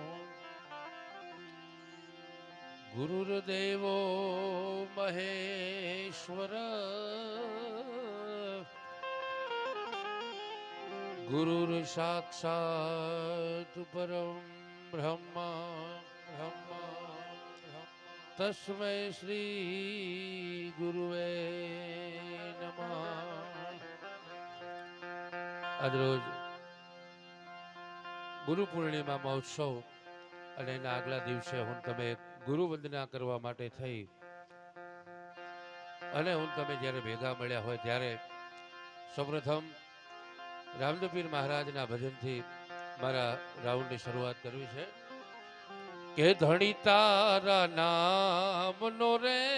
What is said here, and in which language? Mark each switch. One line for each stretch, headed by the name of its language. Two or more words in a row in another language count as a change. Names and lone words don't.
Sanskrit: गुरुर्देवो महेश्वर गुरुर्साक्षात् परं ब्रह्म तस्मै श्री गुरुवे नमः।
Gujarati: આજ રોજ ગુરુ પૂર્ણિમા મહોત્સવ અને એના આગલા દિવસે હું તમે ગુરુ વંદના કરવા માટે થઈ અને હું તમે જ્યારે ભેગા મળ્યા હોય ત્યારે સૌપ્રથમ રામદેવપીર મહારાજના ભજનથી મારા રાઉન્ડની શરૂઆત કરવી છે કે ધણી તારા નામનો રે